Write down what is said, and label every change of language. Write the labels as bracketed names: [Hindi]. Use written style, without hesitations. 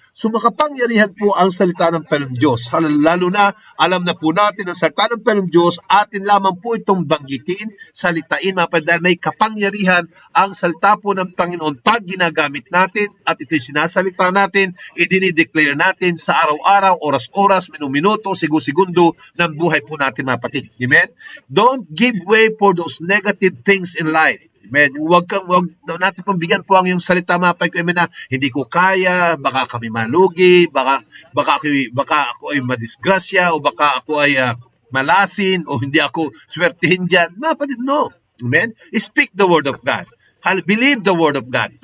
[Filipino] So makapangyarihan po ang salita ng Panginoon Diyos. Lalo na, alam na po natin ang salita ng Panginoon Diyos, atin lamang po itong banggitin, salitain, dahil may kapangyarihan ang salita po ng Panginoon pag ginagamit natin at ito'y sinasalita natin, idinideclare natin sa araw-araw, oras-oras, minuto, segundo ng buhay po natin, mga kapatid. Amen? [English] Don't give way for those negative things in life. Amen. [Filipino] Huwag natin pong bigyan po ang yung salita, mga kapatid, amen, na hindi ko kaya, baka kami malugi, baka ako ay madisgrasya, o baka ako ay malasin, o hindi ako swertihin dyan. Mga kapatid, [English] no. Amen. Speak the word of God. Believe the word of God.